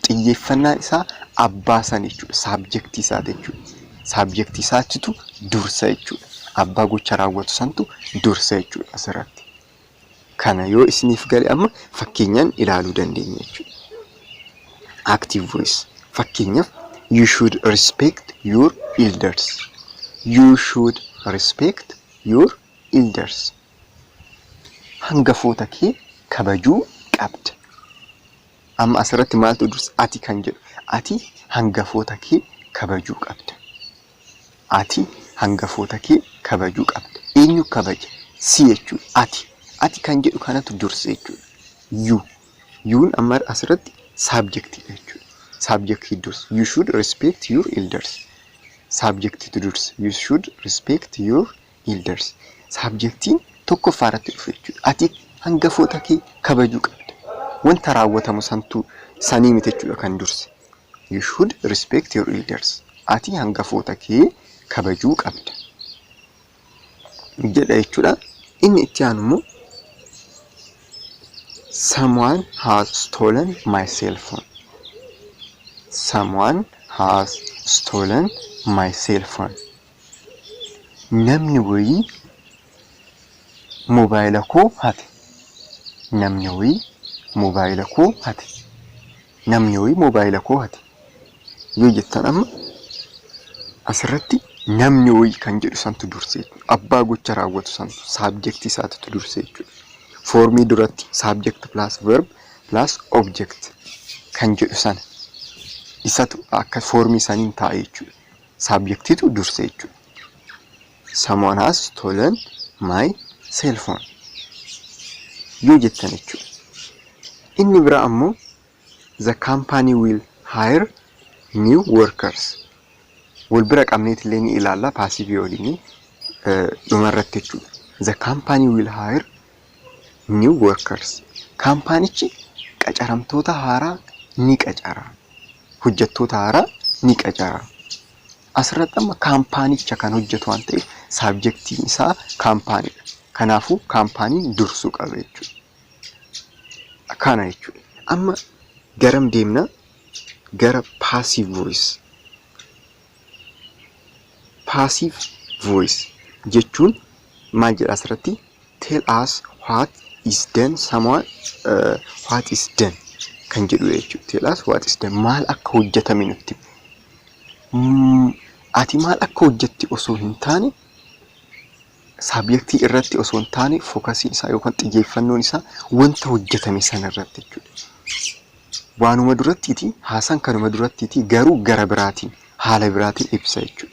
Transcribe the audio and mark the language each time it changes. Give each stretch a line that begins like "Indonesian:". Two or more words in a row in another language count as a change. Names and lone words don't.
Oromo: Xiyyeeffannaan isaa abbaa san jechuudha. Subjectii isaa jechuudha. Subjectii isaatitu dursa jechuudha. Abbaa gocha raawwatu santu dursa jechuudha asirratti. Kana yoo isiniif gale amma fakkeenyaan ilaaluu dandeenya jechuudha.
English: active voice. Fakkeenyaaf you should respect your elders. You should respect your elders.
Oromo: Hangafoota kee kabajuu qabda. Amma asirratti maaltu dursa ati kan jedhu. Ati hangafoota kee kabajuu qabda. Ati hangafoota kee kabajuu qabda. Eenyu kabaja? Si jechuudha. Ati kan jedhu kanatu dursa jechuudha. Yuun amma asirratti subjectii jechuudha. Subjectii dursa.
English: You should respect your elders.
Oromo: Subjectii dursa.
English: You should respect your elders.
Oromo: Subjectiin tokkoffaa irratti dhufe jechuudha. Ati hangafoota kee kabajuu qabda. Wanta raawwatamu santu sanii miti jechuudha kan durse.
English: You should respect your elders.
Oromo: Ati hangafoota kee kabajuu qabda. Jedha jechuudha. Inni itti aanu immoo
English: someone has stolen my cell phone. Someone has stolen my cell phone.
Oromo: Namni wayii mobaayila koo hate. Namni wayii mobaayila koo hate. Namni wayii mobaayila koo hate. Yoo jettan amma asirratti namni wayii kan jedhu santu durse. Abbaa gocha raawwatu santu subject isaatu durse jechuudha. Formii duratti
English: subject plus verb plus object
Oromo: kan jedhu sana isatu akka formii saniin taa'e jechuudha. Subjectitu durse jechuudha.
English: Someone has stolen my cell phone.
Oromo: Yoo jettan jechuudha. Inni biraa ammoo
English: the company will hire new workers.
Oromo: Wal bira qabneet illee ni ilaalla passive waliin dhumarratti jechuudha.
English: The company will hire new workers.
Oromo: Kaampaanichi qacaramtoota haaraa ni qacara. Hojjettoota haaraa ni qacara. Asirratti amma kaampaanicha kan hojjetu waan ta'eef subjectiin isaa kaampaaniidha. Kanaafuu kaampaaniin dursuu qaba jechuudha. Kana jechuudha. Amma garam deemna? Gara
English: passive voice. Passive voice
Oromo: jechuun maal jedha asirratti?
English: Tell us what is done. Someone what is done
Oromo: kan jedhu jechuudha.
English: Tell us what is done.
Oromo: Maal akka hojjetame nutti. Ati maal akka hojjetti osoo hin taane subjectii irratti osoo hin taane fookasiin isaa yookaan xiyyeeffannoon isaa wanta hojjetame sana irratti jechuudha. Waanuma durattiiti haasan kanuma durattiiti garuu gara biraatiin haala biraatiin ibsa jechuudha.